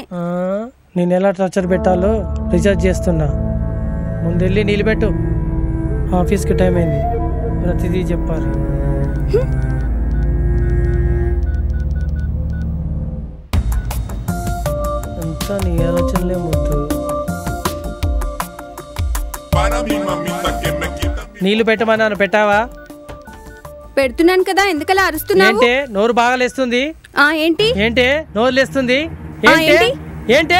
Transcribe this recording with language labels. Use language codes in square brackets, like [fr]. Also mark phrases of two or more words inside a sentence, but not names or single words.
[te] నేను ఎలా టార్చర్ పెట్టాలో రీఛార్జ్ చేస్తున్నా. ముందెళ్ళి నిలబెట్టు, ఆఫీస్కి టైం అయింది, ప్రతిదీ చెప్పాలి. అంతా నీ ఆలోచనలే ముద్దు. [es] Para mi mamita que me quita mi [te] నీళ్లు పెట్టమన్నాను, పెట్టావా? పెడుతున్నాను కదా, ఎందుకలా అరుస్తున్నావు? ఏంటే నోరు బాగా లేస్తుంది? ఏంటి ఏంటే నోరు లేస్తుంది? ఏంటి? ఏంటే